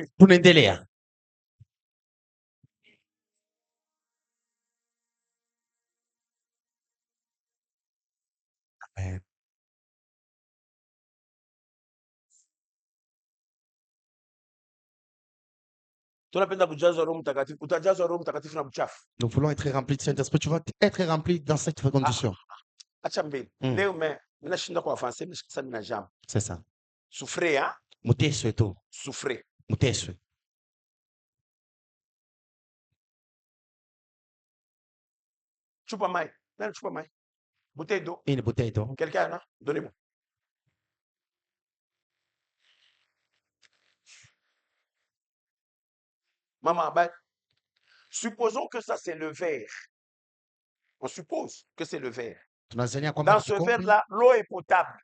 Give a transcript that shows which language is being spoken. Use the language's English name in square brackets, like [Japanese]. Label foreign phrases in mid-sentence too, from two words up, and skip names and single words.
[Swahili] Tunaendelea. Amen. Tunapenda kujazwa Roho Mtakatifu. Utajazwa Roho Mtakatifu na mchafu. [French] Nous voulons être remplis de Saint-Esprit. Tu vas être rempli dans cette condition. [Swahili] Acha mbele. Leo mimi nashinda kwa avancer, mimi sasa nina jambo. [French] C'est ça. Souffrez, hein? [Swahili] Muteso tu. [French] Souffrez. [Swahili] Muteso. Chupa mai. Nani chupa mai? [French] Bouteille d'eau. Une bouteille d'eau. Quelqu'un là? Donnez-moi. Maman, bah, supposons que ça c'est le verre. On suppose que c'est le verre. Dans ce verre-là, l'eau est potable.